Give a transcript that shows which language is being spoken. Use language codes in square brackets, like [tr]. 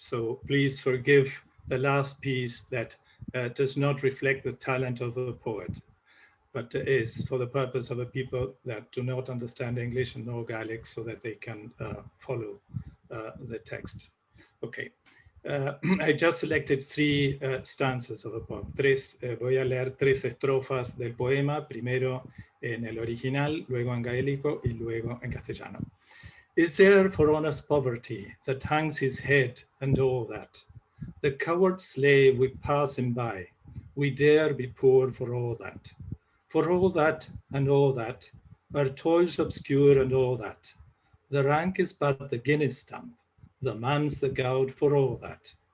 [en] So please forgive the last piece that does not reflect the talent of the poet, but is for the purpose of the people that do not understand English and know Gaelic, so that they can follow the text. Okay. I just selected three stanzas of the poem. [es] Voy a leer tres estrofas del poema, primero en el original, luego en gaélico y luego en castellano. [en] Is there for honest poverty that hangs his head and all that? The coward slave we pass him by, we dare be poor for all that. For all that and all that, our toils obscure and all that. The rank is but the guinness stamp, the man's the gowd for all that.